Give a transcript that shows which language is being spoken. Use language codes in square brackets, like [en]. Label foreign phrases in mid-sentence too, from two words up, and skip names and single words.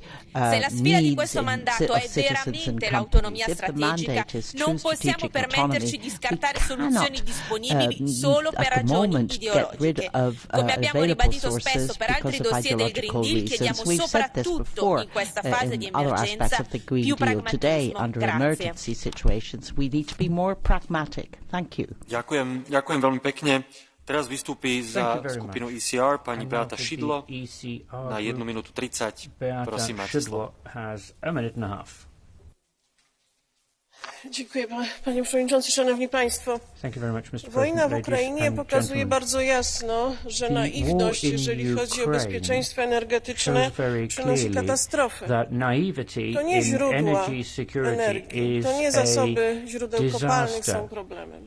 [it] Se la sfida di questo mandato è veramente l'autonomia strategica, non possiamo permetterci di scartare soluzioni disponibili solo per ragioni ideologiche. Come abbiamo ribadito spesso per altri dossier del Green Deal, chiediamo soprattutto in questa fase di emergenza più pragmatismo. Grazie. [sk] Ďakujem veľmi pekne. Teraz vystúpi za skupinu ECR pani Beata Šidlo na 1 minútu 30. Prosím, máte slovo. [pl] Dziękuję, panie przewodniczący, szanowni państwo. Wojna w Ukrainie pokazuje bardzo jasno, że naiwność, jeżeli chodzi o bezpieczeństwo energetyczne, przynosi katastrofę. To nie źródła energii, to nie zasoby źródeł kopalnych są problemem.